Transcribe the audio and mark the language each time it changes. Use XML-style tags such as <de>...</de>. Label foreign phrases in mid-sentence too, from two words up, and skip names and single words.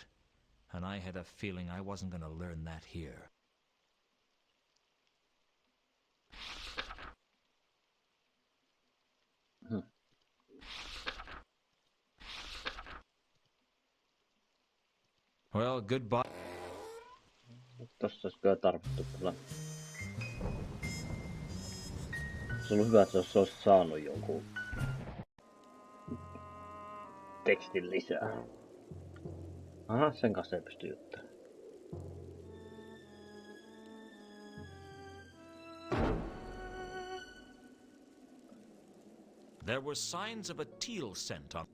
<en>And I had a feeling I wasn't going to learn that here. Well, goodbye.</en> <fi>Tossa olisi kyllä tarvittu kyllä. Se on hyvä, että se olisi saanut jonkun tekstin lisää. Aha, sen kanssa ei pysty juttelemaan.</fi> <en>There were signs of a teal scent on.</en>